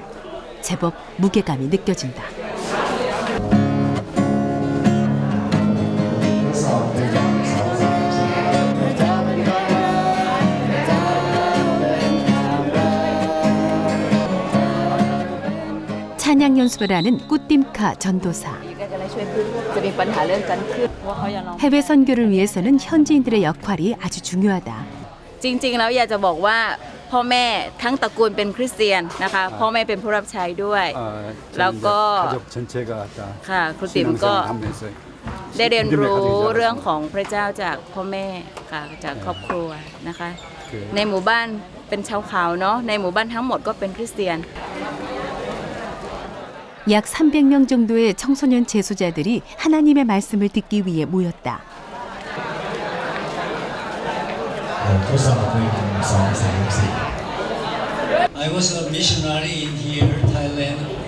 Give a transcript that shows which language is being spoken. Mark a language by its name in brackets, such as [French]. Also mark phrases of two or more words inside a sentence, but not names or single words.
[Korean] 제법 무게감이 느껴진다. 찬양 연습을 하는 꾸띠카 전도사. 해외 선교를 위해서는 현지인들의 역할이 아주 중요하다. [Thai] จริงๆแล้วอยากจะบอกว่าพ่อแม่ทั้งตระกูลเป็นคริสเตียนนะคะพ่อแม่เป็นผู้รับใช้ด้วยแล้วก็ค่ะครูติ๋มก็ได้เรียนรู้เรื่องของพระเจ้าจากพ่อแม่ค่ะจากครอบครัวนะคะในหมู่บ้านเป็นชาวเขาเนาะในหมู่บ้านทั้งหมดก็เป็นคริสเตียน [Korean] 약 300명 정도의 청소년 재소자들이 하나님의 말씀을 듣기 위해 모였다. [English] I was a missionary in here, Thailand.